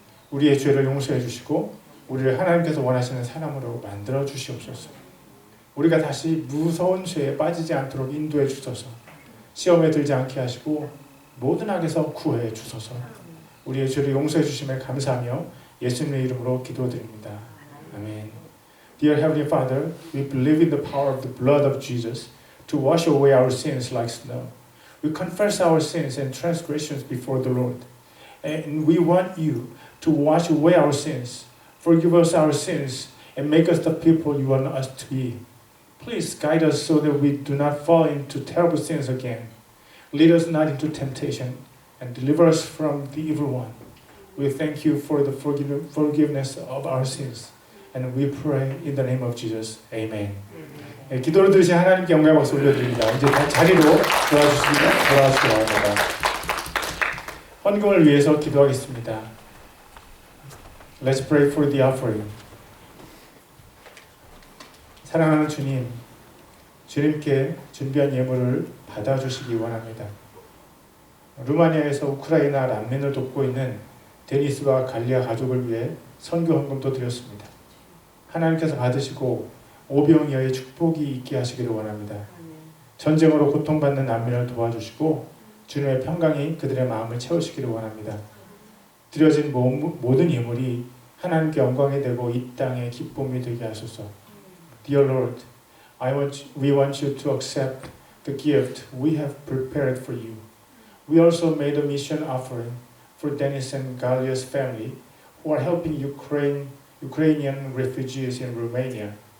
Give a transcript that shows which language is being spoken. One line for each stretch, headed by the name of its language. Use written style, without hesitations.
Korean: 우리의 죄를 용서해 주시고 우리를 하나님께서 원하시는 사람으로 만들어 주시옵소서. 우리가 다시 무서운 죄에 빠지지 않도록 인도해 주소서. 시험에 들지 않게 하시고 모든 악에서 구해 주소서. 우리의 죄를 용서해 주심에 감사하며 예수님의 이름으로 기도드립니다. 아멘.
English: Dear Heavenly Father, we believe in the power of the blood of Jesus to wash away our sins like snow. We confess our sins and transgressions before the Lord. And we want you to wash away our sins, forgive us our sins, and make us the people you want us to be. Please guide us so that we do not fall into terrible sins again. Lead us not into temptation, and deliver us from the evil one. We thank you for the forgiveness of our sins. And we pray in the name of Jesus. Amen.
Korean: 네, 기도를 들으신 하나님께 영광의 박수 올려드립니다. 이제 다 자리로 돌아주시기 바랍니다. 헌금을 위해서 기도하겠습니다.
English: Let's pray for the offering.
Korean: 사랑하는 주님, 주님께 준비한 예물을 받아주시기 원합니다. 루마니아에서 우크라이나 난민을 돕고 있는 데니스와 갈리아 가족을 위해 선교 헌금도 드렸습니다. 하나님께서 받으시고 오병이어의 축복이 있게 하시기를 원합니다. 전쟁으로 고통받는 난민을 도와주시고 주님의 평강이 그들의 마음을 채우시기를 원합니다. 드려진 모든 예물이 하나님께 영광이 되고 이 땅의 기쁨이 되게 하소서.
English: Dear Lord, we want you to accept the gift we have prepared for you. We also made a mission offering for Denis and Galia's family who are helping Ukrainian refugees in Romania.